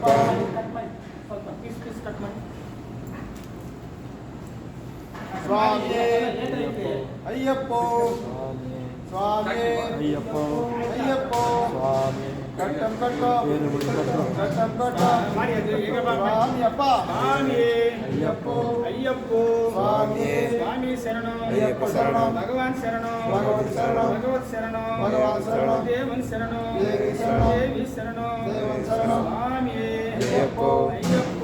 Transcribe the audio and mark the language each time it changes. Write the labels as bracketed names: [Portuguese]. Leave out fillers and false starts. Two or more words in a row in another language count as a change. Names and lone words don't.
[English] piece piece cut ಮಾಡಿ [Telugu] స్వామి అయ్యప్ప స్వామి అయ్యప్ప అయ్యప్ప స్వామి కట్టం కట్ట కట్టం కట్ట [Kannada] ಮಾಡಿ ಅದು ಈಗ [Telugu] స్వామి అప్ప స్వామి అయ్యప్ప అయ్యప్ప స్వామి స్వామి శరణం అయ్యప్ప శరణం భగవాన్ శరణం భగవతి శరణం భగవత్ శరణం భగవాన్ శరణం దేవుని శరణం దేవి శరణం దేవి శరణం దేవన్ శరణం స్వామి అయ్యప్ప అయ్యప్ప